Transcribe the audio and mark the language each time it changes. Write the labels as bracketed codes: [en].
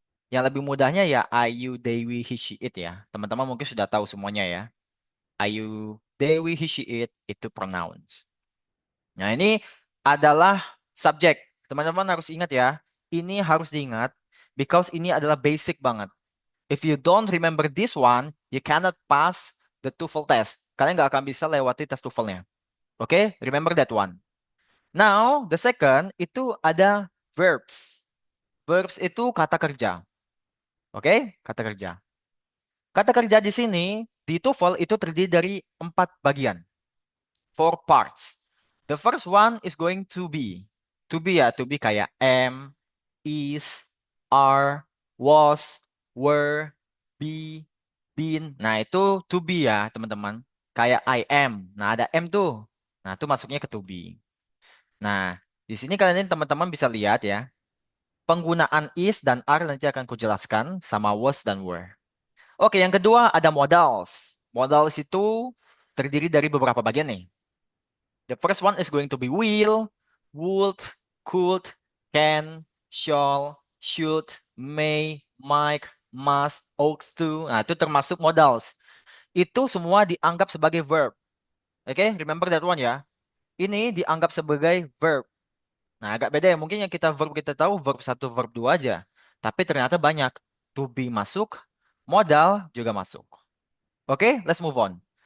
[id] Yang lebih mudahnya ya I, you, they, we, he, she, it ya. Teman-teman mungkin sudah tahu semuanya ya. I, you, they, we, he, she, it itu pronouns. Nah, ini adalah subjek. Teman-teman harus ingat ya. Ini harus diingat because ini adalah basic banget. [en] If you don't remember this one, you cannot pass the TOEFL test. [id] Kalian nggak akan bisa lewati tes TOEFL-nya. [en] Oke, remember that one. Now, the second [id] itu ada [en] verbs. [id] Verbs itu kata kerja. Oke, kata kerja. Kata kerja di sini di TOEFL itu terdiri dari 4 bagian. [en] 4 parts. The first one is going to be. To be ya, to be kayak am, is, are, was, were, be, been. [id] Nah, itu to be ya, teman-teman. Kayak I am. Nah, ada am tuh. Nah, itu masuknya ke to be. Nah, di sini kalian ini teman-teman bisa lihat ya. Penggunaan is dan are nanti akan kujelaskan sama was dan were. Oke, yang kedua ada modals. Modals itu terdiri dari beberapa bagian nih. [en] The first one is going to be will, would, could, can, shall, should, may, might, must, ought to. [id] Nah, itu termasuk modals. Itu semua dianggap sebagai verb. [en] Oke, remember that one ya. [id] Ini dianggap sebagai verb. Nah, agak beda ya. Mungkin yang kita tahu verb satu, verb 2 aja. Tapi ternyata banyak. To be masuk, modal juga masuk. Oke, [en] let's move on.